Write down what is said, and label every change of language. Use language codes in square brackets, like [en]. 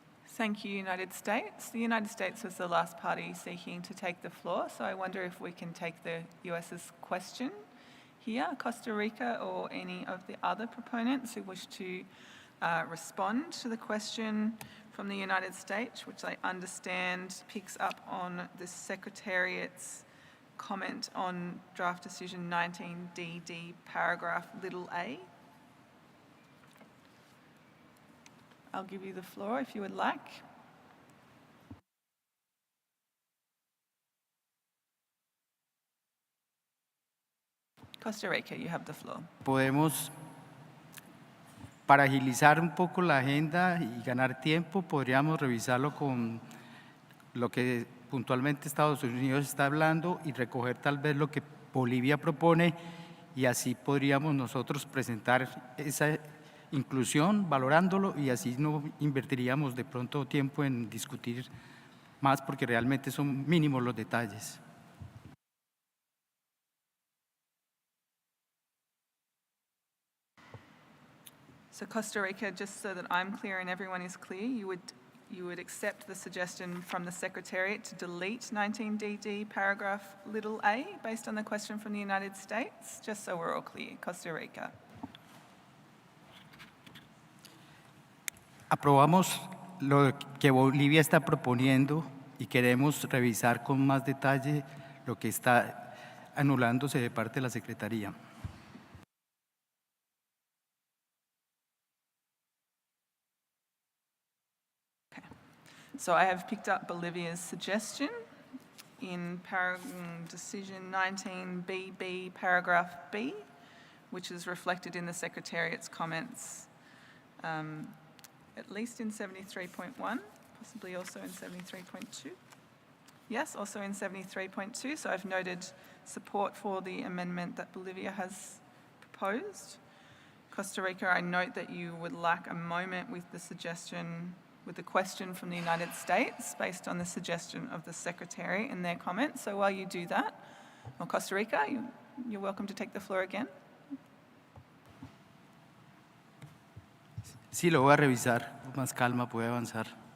[en] Thank you, United States. The United States was the last party seeking to take the floor, so I wonder if we can take the US's question here, Costa Rica, or any of the other proponents who wish to respond to the question from the United States, which I understand picks up on the Secretariat's comment on draft decision 19DD paragraph little a. I'll give you the floor if you would like. Costa Rica, you have the floor. [es] Podemos, para agilizar un poco la agenda y ganar tiempo, podríamos revisarlo con lo que puntualmente Estados Unidos está hablando y recoger tal vez lo que Bolivia propone, y así podríamos nosotros presentar esa inclusión, valorándolo, y así no invertiríamos de pronto tiempo en discutir más, porque realmente son mínimos los detalles. [en] So Costa Rica, just so that I'm clear and everyone is clear, you would accept the suggestion from the Secretariat to delete 19DD paragraph little a based on the question from the United States, just so we're all clear. Costa Rica. [es] Aprobamos lo que Bolivia está proponiendo y queremos revisar con más detalle lo que está anulándose de parte de la Secretaría. [en] So I have picked up Bolivia's suggestion in decision 19BB paragraph B, which is reflected in the Secretariat's comments, at least in 73.1, possibly also in 73.2. Yes, also in 73.2. So I've noted support for the amendment that Bolivia has proposed. Costa Rica, I note that you would lack a moment with the suggestion, with the question from the United States based on the suggestion of the Secretary in their comments. So while you do that, well, Costa Rica, you're welcome to take the floor again. [es] Sí, lo voy a revisar con más calma, puede avanzar.